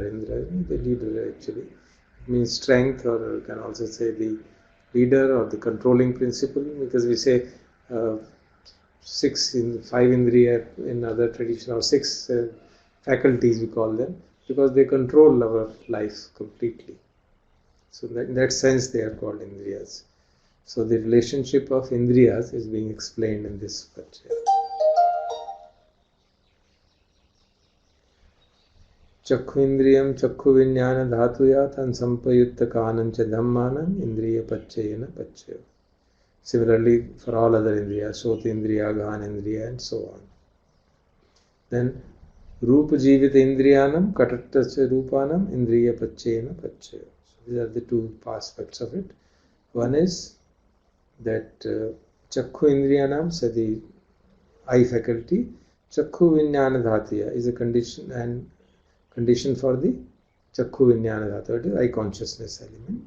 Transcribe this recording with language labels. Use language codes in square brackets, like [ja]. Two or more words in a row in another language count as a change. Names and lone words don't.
[en] Indra, the leader actually. It means strength, or you can also say the leader or the controlling principle, because we say 5 Indriya in other tradition, or 6 faculties we call them, because they control our life completely. So in that sense they are called Indriyas. So the relationship of Indriyas is being explained in this Pachaya. [pi] Chakhu Indriyam Chakhu Vijnana Dhatuya Tan Sampayutta Kanancha Dhammanam Indriya Pachayana Pachayo. [en] Similarly for all other Indriyas, [pi] Sota Indriya, Ghan Indriya [en] and so on. [pi] Then Rupa Jivita Indriyanam Katattacha Rupanam Indriya Pachayana Pachayo. [en] These are the two aspects of it. One is that [pi] Chakhu Indriyanam, [en] so the eye faculty, [pi] Chakhu Vijnana Dhatuya [en] is a condition for the [pi] Chakhu Vijnana Dhatu, [en] it is eye consciousness element.